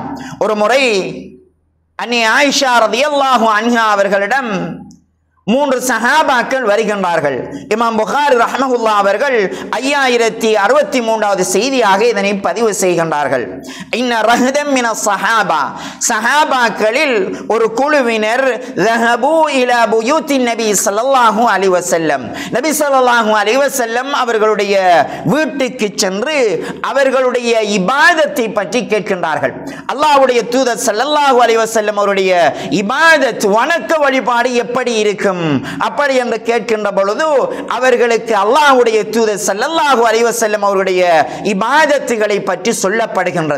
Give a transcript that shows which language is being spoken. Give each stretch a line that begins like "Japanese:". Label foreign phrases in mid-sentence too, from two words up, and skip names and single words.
Tamil: ஒரு முறை அன்னி ஆயிஷா
Arabic: رضي الله عنها
Tamil: அவர்களிடம் 3 சஹாபாக்கள் வருகின்றார்கள். இமாம் புகாரி ரஹ்மத்துல்லாஹி அவர்கள் 5063வது செய்தியாக இதனை பதிவு செய்கின்றார்கள்.
Arabic: إن رهطا من الصحابة,
Tamil: சஹாபாக்களில் ஒரு குழுவினர்
Arabic: ذهبوا الى بيوت النبي صلى الله عليه وسلم,
Tamil: நபி
Arabic: صلى الله عليه وسلم
Tamil: அவர்களுடைய வீட்டுக்கு சென்று அவர்களுடைய இபாதத்தை பற்றி கேட்கின்றார்கள். அல்லாஹ்வுடைய தூதர்
Arabic: صلى الله عليه وسلم
Tamil: அவருடைய இபாதத், வணக்க வழிபாடு எப்படி இருக்கும் அப்படி என்று கேட்கின்ற பொழுது அவர்களுக்கு அல்லாஹ்வுடைய தூதர்
Arabic: صلى الله عليه وسلم
Tamil: அவருடைய இபாதத்துகளை பற்றி சொல்லப்படுகின்றது.